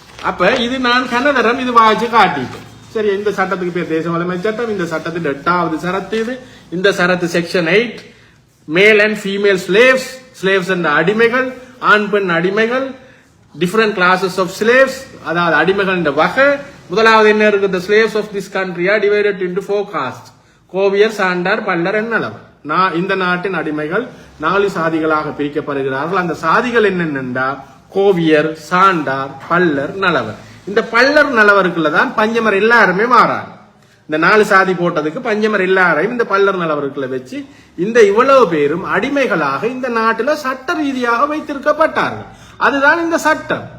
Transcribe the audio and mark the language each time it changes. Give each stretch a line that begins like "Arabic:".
Tamil: அப்ப இது நான் கனதரம் இது வாய்ச்சி காட்டிட்டேன். சரி, இந்த சட்டத்துக்கு பேர் தேச வலிமை சட்டம். இந்த சட்டத்தின் 8வது சரத்து இது. இந்த சரத்து section 8,
English: male and female slaves,
Tamil: slaves என்ற அடிமைகள், ஆண் பெண் அடிமைகள்,
English: different classes of slaves,
Tamil: அதாவது அடிமைகள் என்ற வகை. முதலாவது என்ன இருக்கு?
English: the slaves of this country are divided into 4 castes, Koviyar, Chandar, Pallar, Nalavar.
Tamil: இந்த நாட்டின் அடிமைகள் 4 சாதிகளாக பிரிக்கப்படுகிறார்கள். அந்த சாதிகள் என்னென்னா கோவியர், சாண்டார், பல்லர், நலவர். இந்த பல்லர் நலவருக்குள்ளதான் பஞ்சமர் எல்லாருமே மாறாங்க. இந்த 4 சாதி போட்டதுக்கு பஞ்சமர் எல்லாரையும் இந்த பல்லர் நலவருக்குள்ள வச்சு இந்த இவ்வளவு பேரும் அடிமைகளாக இந்த நாட்டில் சட்ட ரீதியாக வைத்திருக்கப்பட்டார்கள். அதுதான் இந்த சட்டம்.